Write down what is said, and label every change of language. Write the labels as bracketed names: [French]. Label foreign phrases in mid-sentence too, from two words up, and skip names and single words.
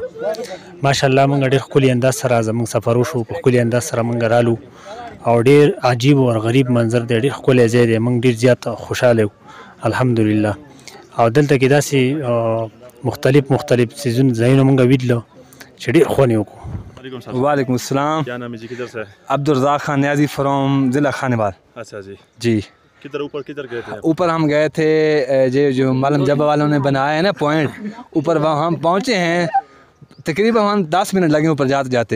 [Pashto] ماشاءالله موږ ډېر ښکلي انداز سره زموږ سفر وشو، په ښکلي انداز سره موږ رالو او ډېر عجیب او غریب منظر دی، ډېر ښکلی ځای دی. موږ ډېر زیات خوشحاله یو الحمدلله. او دلته کې داسې مختلف ځایونه موږ ولیدلو چې ډېر خوند یې وکړو. [Urdu] وعلیکم السلام. کیا نام ہے جی، کدھر سے ہے? عبدالرزاق خان نیازی فرام ضلع خانیوال. اچھا جی जी। کدھر گئے تھے? اوپر ہم گئے تھے، جو مالم جبہ والوں نے بنایا ہے نا پوائنٹ، اوپر وہاں ہم پہنچے ہیں. تقریباً ہم 10 منٹ لگے اوپر جاتے جاتے.